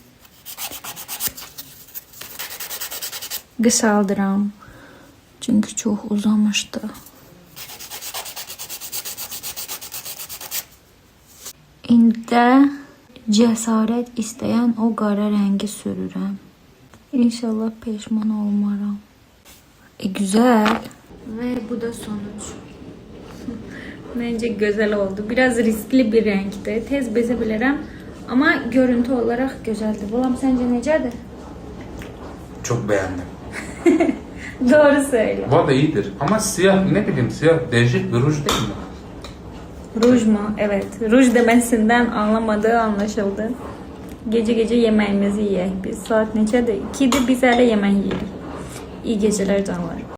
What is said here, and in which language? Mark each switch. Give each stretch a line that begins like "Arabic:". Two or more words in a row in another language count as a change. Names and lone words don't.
Azerbaijani: Qısaldıram. Çünki çox uzamışdı. İndi də cəsarət istəyən o qara rəngi sürürəm. İnşallah peşman olmaram.
Turkish: Güzel. Ve bu da sonuç. Bence güzel oldu. Biraz riskli bir renkti. Tez bezebilirim. Ama görüntü olarak güzeldi.
Azerbaijani: Balam sence necədir?
Turkish: Çok beğendim. Doğru söyle. Bu da iyidir. Ama siyah, ne bileyim, siyah değişik bir ruj değil mi? Ruj mu? Evet. Ruj demesinden anlamadığı anlaşıldı. Gece gece yemeğimizi yiyek biz.
Azerbaijani: Saat neçədir? 2'dir biz hələ yemək yeyirik.
Turkish: İyi geceler canlar.